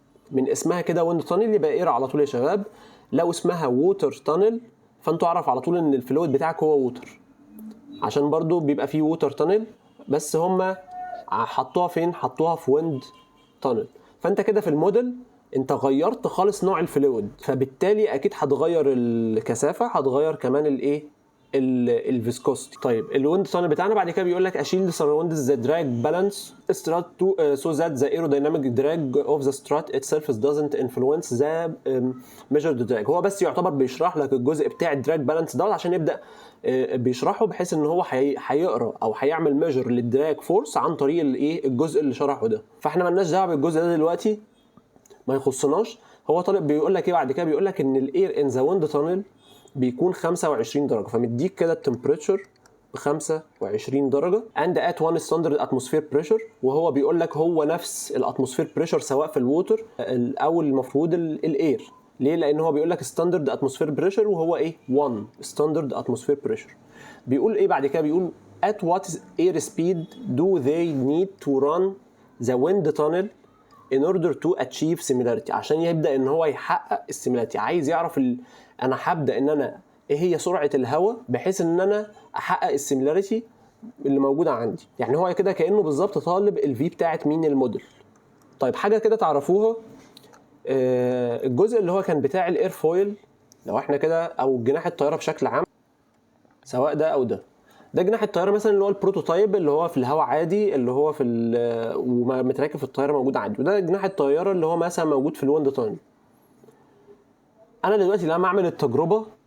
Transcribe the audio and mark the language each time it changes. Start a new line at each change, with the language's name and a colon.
Arabic: من اسمها كده ويند تانل يبقى اير على طول يا شباب. لو اسمها ووتر تانل فانتوا اعرف على طول ان الفلويد بتاعك هو ووتر، عشان برضو بيبقى فيه ووتر تانل بس هما حطوها فين؟ حطوها في ويند تانل. فانت كده في الموديل انت غيرت خالص نوع الفلويد، فبالتالي اكيد هتغير الكثافه، هتغير كمان الايه؟ الفيسكوستي. طيب الويند تانل بتاعنا بعد كده بيقول لك اشيل
English: surrounds the drag balance strut so that the aerodynamic drag of the strut itself doesn't influence the measured drag.
Arabic: هو بس يعتبر بيشرح لك الجزء بتاع الدراج بالانس ده عشان يبدا بيشرحه بحيث ان هو هيقرا او هيعمل ميجر للدراج فورس عن طريق الايه؟ الجزء اللي شرحه ده. فاحنا مالناش دعوه بالجزء ده دلوقتي، ما يخصناش. هو طالب بيقول لك ايه بعد كده؟ بيقول لك ان الاير ان ذا ويند تانل بيكون 25 درجه. فمديك كده التمبريتشر ب 25 درجه
English: and at one standard atmosphere pressure.
Arabic: وهو بيقول لك هو نفس الاتموسفير بريشر سواء في الووتر او المفروض الاير. ليه؟ لان هو بيقول لك ستاندرد اتموسفير بريشر وهو ايه؟ 1 ستاندرد اتموسفير بريشر. بيقول ايه بعد كده؟ بيقول
English: at what air speed do they need to run the wind tunnel in order to achieve similarity.
Arabic: عشان يبدا ان هو يحقق السيميلاريتي. عايز يعرف انا هبدا ان انا ايه هي سرعه الهواء بحيث ان انا احقق السيميلاريتي اللي موجوده عندي. يعني هو كده كانه بالظبط طالب الفي بتاعت مين؟ الموديل. طيب حاجه كده تعرفوها، الجزء اللي هو كان بتاع الاير فويل، لو احنا كده او جناح الطياره بشكل عام سواء ده او ده جناح الطياره مثلا اللي هو البروتوتايب اللي هو في الهواء عادي، اللي هو في ومتراكب في الطياره موجود عادي، وده جناح الطياره اللي هو مثلا موجود في الويند تانل. انا دلوقتي لما اعمل التجربه